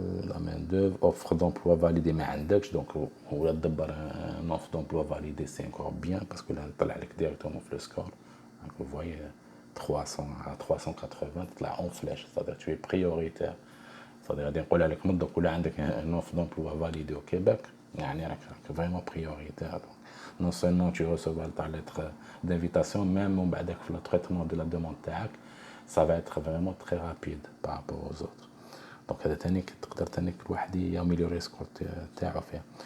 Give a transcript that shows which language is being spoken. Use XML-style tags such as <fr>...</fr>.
<fr>la main d'œuvre offre d'emploi validé</fr> <ar>ما عندكش دونك ولا تدبر ان</ar> <fr>offre d'emploi validé c'est encore bien parce que là</fr> <ar>طلع لك</ar> <fr>directement في le score. donc vous voyez 300 à 380</fr> <ar>تطلع</ar> <fr>en flèche c'est-à-dire tu es prioritaire. c'est-à-dire</fr> <ar>غادي نقول لك من دوك ولا عندك ان</ar> <fr>offre d'emploi validé au Québec</fr> <ar>يعني راك</ar> <fr>vraiment prioritaire. donc non seulement tu recevras ta lettre d'invitation même</fr> <ar>من بعدك</ar> <fr>في le traitement de la demande</fr> <ar>تاعك</ar> <fr>ça va être vraiment très rapide par rapport aux autres.</fr> <ar>دونك هذا تاني تقدر تاني الواحد ياميليوري سكور تاعو فيها.</ar>